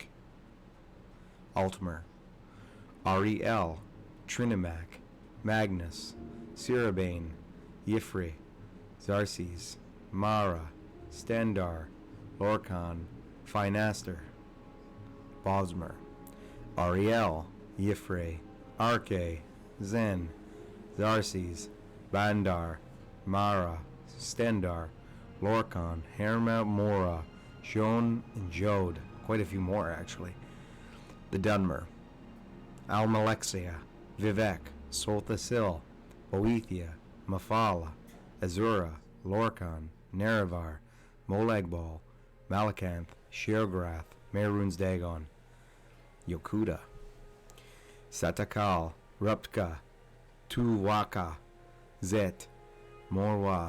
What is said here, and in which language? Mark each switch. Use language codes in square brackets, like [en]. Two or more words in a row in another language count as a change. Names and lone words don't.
[en] Altmer, Ariel, Trinimac, Magnus, Sirabane, Yifri, Xarces, Mara, Stendar, Lorcan, Finaster. Bosmer, Ariel, Yifre, Arke, Zen, Xarces, Bandar, Mara, Stendar, Lorcan, Herma Mora, Shon, and Jode. Quite a few more, actually. The Dunmer, Almalexia, Vivek, Solthasil, Boethia, Mafala, Azura, Lorcan, Nerevar, Molegbal, Malakanth, Sheograth, Merun's Dagon. Yokuda, Satakal, Ruptka, Tuwaka, Zet, Morwa,